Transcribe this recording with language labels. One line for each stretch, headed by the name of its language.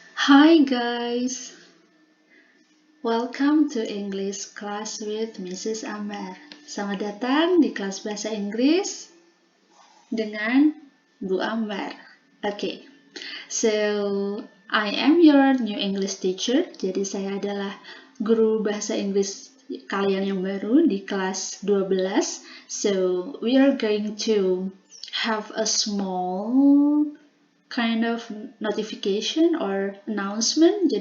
English: Hi guys, welcome to English class with Mrs. Ambar.
Indonesian: Selamat datang di kelas bahasa Inggris dengan Bu Ambar.
English: Okay, so I am your new English teacher.
Indonesian: Jadi saya adalah guru bahasa Inggris kalian yang baru di kelas 12.
English: So we are going to have a small kind of notification or announcement.